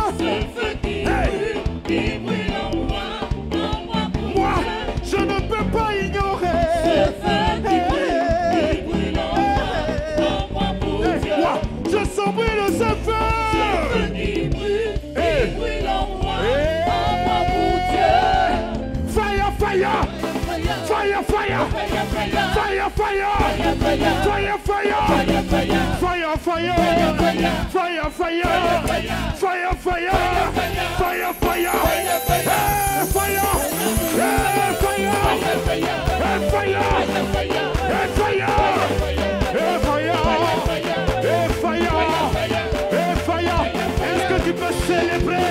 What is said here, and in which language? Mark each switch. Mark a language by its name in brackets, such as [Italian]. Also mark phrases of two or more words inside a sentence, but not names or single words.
[French] Ce feu qui brûle en moi pour Moi, Dieu. je ne peux pas ignorer. Ce feu qui brûle en moi pour Hey, Dieu. moi, je sens brûler ce feu. Ce feu qui brûle en moi pour Dieu. [English] Fire, fire. Fire, fire. Fire, Fire, fire. fire, Fire, fire. fire, Fire, fire. Fire, fire. Fire, fire. Fire, fire. Fire, fire. Hey, fire. Hey, fire. Hey, fire. Hey, fire. Hey, fire. Hey, fire. Hey, fire. [French] Est-ce que tu peux célébrer?